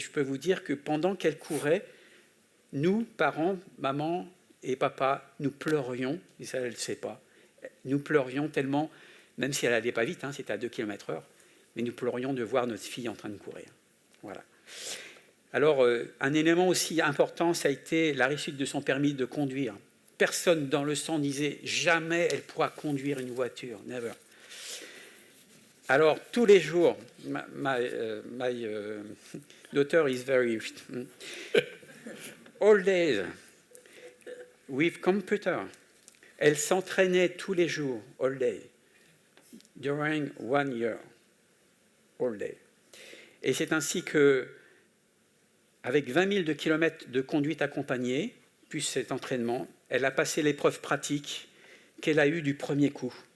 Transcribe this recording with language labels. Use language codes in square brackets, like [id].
[fr] Et je peux vous dire que pendant qu'elle courait, nous, parents, maman et papa, nous pleurions, et ça, elle ne le sait pas, nous pleurions tellement, même si elle n'allait pas vite, c'était à 2 km/h, mais nous pleurions de voir notre fille en train de courir. Voilà. Alors, un élément aussi important, ça a été la réussite de son permis de conduire. Personne dans le sang disait jamais elle pourra conduire une voiture, [en] never. [fr] Alors, tous les jours, [en] my daughter is very all days with computer. [fr] Elle s'entraînait tous les jours, [en] all day, during 1 year, all day. [fr] Et c'est ainsi que, avec 20 000 kilomètres de conduite accompagnée, plus cet entraînement, elle a passé l'épreuve pratique qu'elle a eue du premier coup.